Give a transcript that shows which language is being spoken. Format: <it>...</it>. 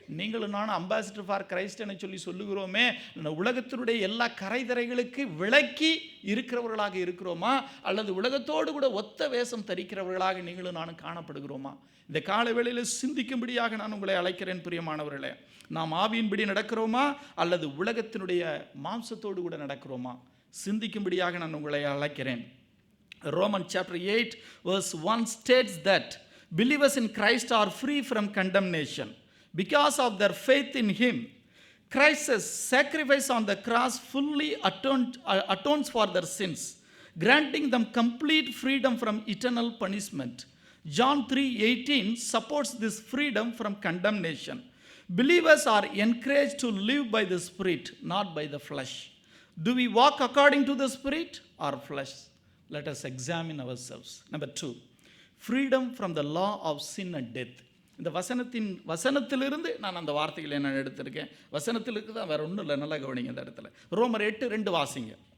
<ta>நீங்களும் நானும்</ta> <en>ambassador for Christ</en> <ta>என சொல்லி சொல்லுகிறோமே, உலகத்தினுடைய எல்லா கரைதரைகளுக்கு விலக்கி இருக்கிறவர்களாக இருக்கிறோமா, அல்லது உலகத்தோடு கூட ஒத்த வேஷம் தரிக்கிறவர்களாக நீங்களும் நானும் காணப்படுகிறோமா? இந்த கால வேளையில் சிந்திக்கும்படியாக நான் உங்களை அழைக்கிறேன். பிரியமானவர்களே, நாம் ஆவியின்படி நடக்கிறோமா அல்லது உலகத்தினுடைய மாம்சத்தோடு கூட நடக்கிறோமா? சிந்திக்கும்படியாக நான் உங்களை அழைக்கிறேன்.</ta> <en>Romans chapter 8 verse 1 states that believers in Christ are free from condemnation because of their faith in Him. Christ's sacrifice on the cross fully atones for their sins, granting them complete freedom from eternal punishment. John 3:18 supports this freedom from condemnation. Believers are encouraged to live by the Spirit, not by the flesh. Do we walk according to the Spirit or flesh? Let us examine ourselves. Number 2, freedom from the law of sin and death.</en> <ta>இந்த வசனத்திலிருந்து நான் அந்த வார்த்தைகளை நான் எடுத்திருக்கேன். வசனத்தில் இருக்குதான், வேற ஒன்றும் இல்லை. நல்லா கவனிங்க இந்த இடத்துல. ரோமர் 8:2 வாசிங்க.</ta>